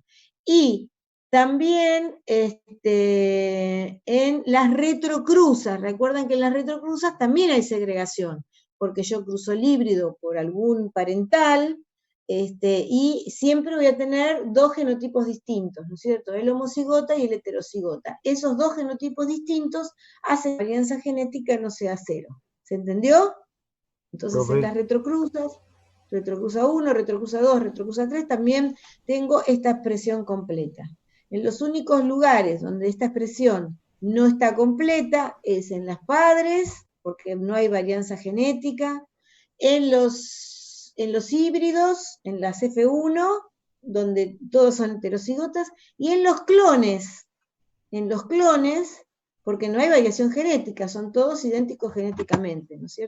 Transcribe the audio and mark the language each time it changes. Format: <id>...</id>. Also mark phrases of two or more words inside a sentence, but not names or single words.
<es>Y también en las retrocruzas, recuerdan que en las retrocruzas también hay segregación, porque yo cruzo el híbrido por algún parental, y siempre voy a tener 2 genotipos distintos, ¿no es cierto? El homocigota y el heterocigota. Esos 2 genotipos distintos hacen que la varianza genética no sea 0. ¿Se entendió? Entonces en las retrocruzas, retrocruza 1, retrocruza 2, retrocruza 3, también tengo esta expresión completa. En los únicos lugares donde esta expresión no está completa es en las padres, porque no hay varianza genética, en los híbridos, en las F1, donde todos son heterocigotas, y en los clones, porque no hay variación genética, son todos idénticos genéticamente, ¿no es cierto?</es>